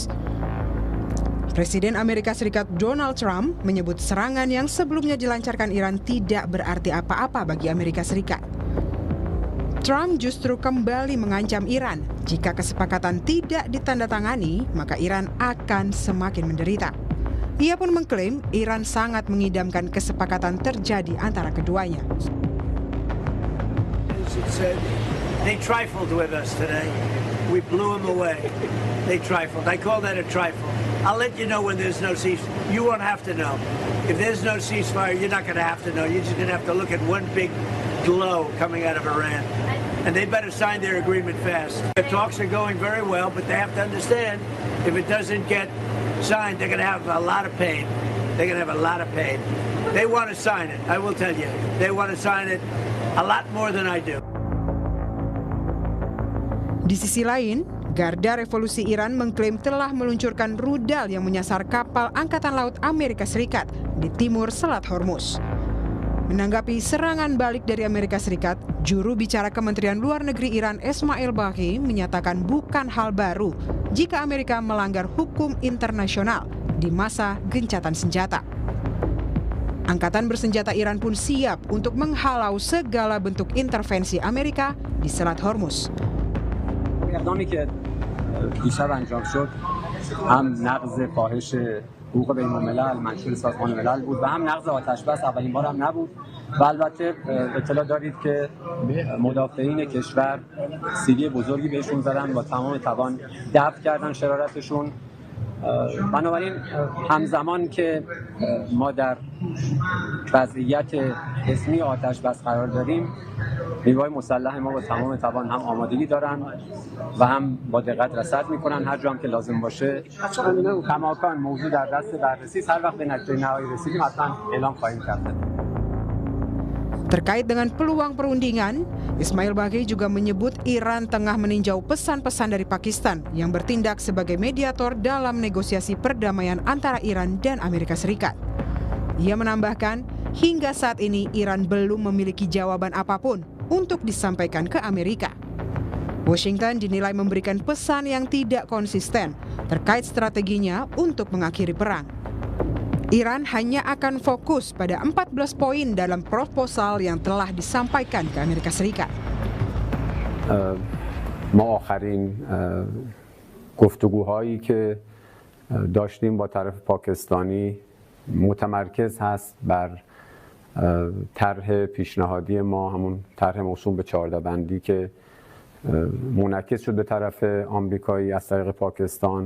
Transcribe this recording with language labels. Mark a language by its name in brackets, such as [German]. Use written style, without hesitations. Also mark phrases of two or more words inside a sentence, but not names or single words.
[Indonesian] Presiden Amerika Serikat Donald Trump menyebut serangan yang sebelumnya dilancarkan Iran tidak berarti apa-apa bagi Amerika Serikat. Trump justru kembali mengancam Iran, jika kesepakatan tidak ditandatangani, maka Iran akan semakin menderita. Ia pun mengklaim Iran sangat mengidamkan kesepakatan terjadi antara keduanya. [English] They trifled with us today. We blew them away. They trifled. I call that a trifle. I'll let you know when there's no ceasefire. You won't have to know. If there's no ceasefire, you're not going to have to know. You're just going to have to look at one big glow coming out of Iran. And they better sign their agreement fast. The talks are going very well, but they have to understand if it doesn't get signed, they're going to have a lot of pain. They're going to have a lot of pain. They want to sign it, I will tell you. They want to sign it a lot more than I do. [Indonesian] Di sisi lain, Garda Revolusi Iran mengklaim telah meluncurkan rudal yang menyasar kapal Angkatan Laut Amerika Serikat di timur Selat Hormuz. Menanggapi serangan balik dari Amerika Serikat, juru bicara Kementerian Luar Negeri Iran Ismail Baghi menyatakan bukan hal baru jika Amerika melanggar hukum internasional di masa gencatan senjata. Angkatan bersenjata Iran pun siap untuk menghalau segala bentuk intervensi Amerika di Selat Hormuz. [Persian] اقدامی که دیشب انجام شد هم نقض فاحش حقوق بین الملل منشور سازمان ملل بود و هم نقض آتش بس اولین بار هم نبود و البته اطلاع دارید که مدافعین کشور سیلی بزرگی بهشون زدن با تمام توان دفع کردن شرارتشون. بنابراین همزمان که ما در وضعیت اسمی آتش بس قرار داریم، نیروهای مسلح ما با تمام توان هم آمادگی دارن و هم با دقت رصد میکنن هر جا هم که لازم باشه. کماکان موضوع در دست بررسی است. هر وقت به نتیجه نهایی رسیدیم حتما اعلام خواهیم کرد. [Indonesian] Terkait dengan peluang perundingan, Ismail Baghi juga menyebut Iran tengah meninjau pesan-pesan dari Pakistan yang bertindak sebagai mediator dalam negosiasi perdamaian antara Iran dan Amerika Serikat. Ia menambahkan, hingga saat ini Iran belum memiliki jawaban apapun untuk disampaikan ke Amerika. Washington dinilai memberikan pesan yang tidak konsisten terkait strateginya untuk mengakhiri perang. Iran hanya akan fokus pada 14 poin dalam proposal yang telah disampaikan ke Amerika Serikat. [Persian] ما آخرین گفتگوهایی که داشتیم با طرف پاکستانی متمرکز هست بر طرح پیشنهادی ما، همون طرح موسوم به 14 بندی که منعکس شد به طرف آمریکایی از طریق پاکستان.